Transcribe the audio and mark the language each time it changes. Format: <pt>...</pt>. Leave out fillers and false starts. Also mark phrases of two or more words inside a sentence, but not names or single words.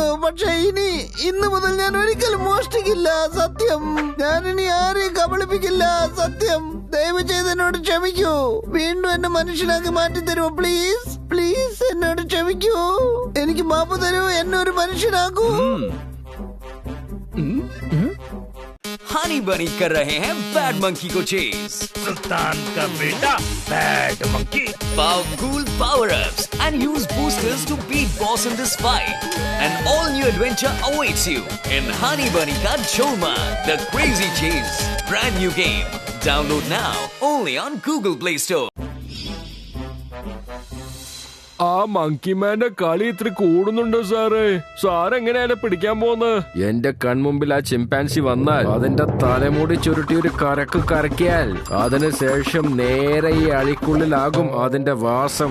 <ml>പക്ഷെ ഇന്ന് മുതൽ ഞാൻ ഒരിക്കലും മോഷ്ടിക്കില്ല. സത്യം. ഞാനിനി ആരെയും കബളിപ്പിക്കില്ല. സത്യം. ദയവ് ചെയ്ത് എന്നോട് ക്ഷമിക്കൂ. വീണ്ടും എന്നെ മനുഷ്യനാക്കി മാറ്റി തരുമോ?</ml> <en>please, please</en> <ml>എന്നോട് ക്ഷമിക്കൂ. എനിക്ക് മാപ്പ് തരൂ. എന്നെ ഒരു മനുഷ്യനാക്കൂ.</ml> <hi>Honey Bunny कर रहे हैं बैड मंकी को चेज. सुल्तान का बेटा बैड मंकी.</hi> <en>Powerful power-ups and use boosters to beat boss in this fight. An all-new adventure awaits you in Honey Bunny Ka Choma, The Crazy Chase. Brand new game. Download now only on Google Play Store.</en> <ml>ആ മങ്കിമാന്റെ കളി ഇത്ര കൂടുന്നുണ്ടോ സാറ്? സാർ എങ്ങനെയാണ് പിടിക്കാൻ പോകുന്നത്? എന്റെ കൺമുമ്പിൽ ആ ചിമ്പാൻസി വന്നാൽ അതിന്റെ തലമുടി ചുരുട്ടി ഒരു കരക്ക് കരക്കിയാൽ അതിനുശേഷം നേരെ ഈ അഴിക്കുള്ളിലാകും അതിന്റെ വാസം.</ml>